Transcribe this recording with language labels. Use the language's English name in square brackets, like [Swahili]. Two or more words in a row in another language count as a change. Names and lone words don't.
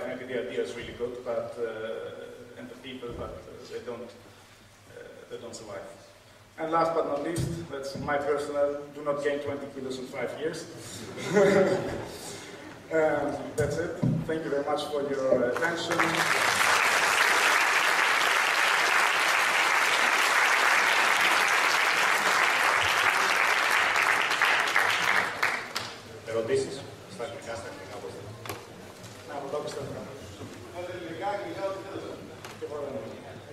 [English] Maybe the idea is really good, but and the people, but they don't survive. And last but not least, that's my personal: do not gain 20 kilos in 5 years. That's it. Thank you very much for your attention. [Greek] Ερωτήσεις στα αγγλικά, πώς δεν. Να, από εδώ πιστεύω.